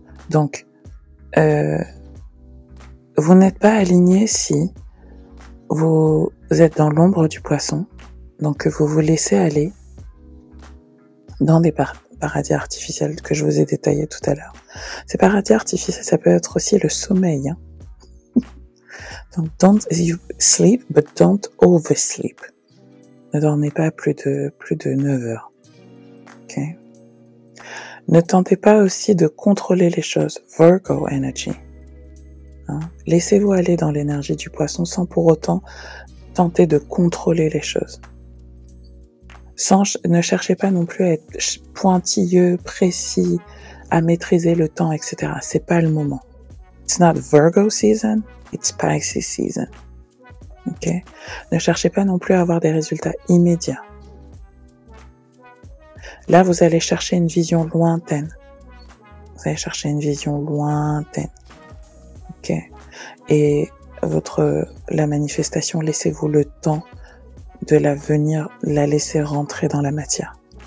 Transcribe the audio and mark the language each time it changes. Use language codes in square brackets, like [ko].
[fr] Donc, vous n'êtes pas aligné si vous êtes dans l'ombre du poisson, donc que vous vous laissez aller dans des paradis artificiels que je vous ai détaillés tout à l'heure. Ces paradis artificiels, ça peut être aussi le sommeil. Hein. [en] Donc, don't you sleep, but don't oversleep. [fr] Ne dormez pas plus de 9 heures. Ok? Ne tentez pas aussi de contrôler les choses. Virgo Energy. Hein? Laissez-vous aller dans l'énergie du poisson sans pour autant tenter de contrôler les choses. Ne cherchez pas non plus à être pointilleux, précis, à maîtriser le temps, etc. C'est pas le moment. [en] It's not Virgo season, it's Pisces season. Ok? [fr] Ne cherchez pas non plus à avoir des résultats immédiats. Là, vous allez chercher une vision lointaine. Vous allez chercher une vision lointaine. Ok? Et la manifestation, laissez-vous le temps de la laisser rentrer dans la matière.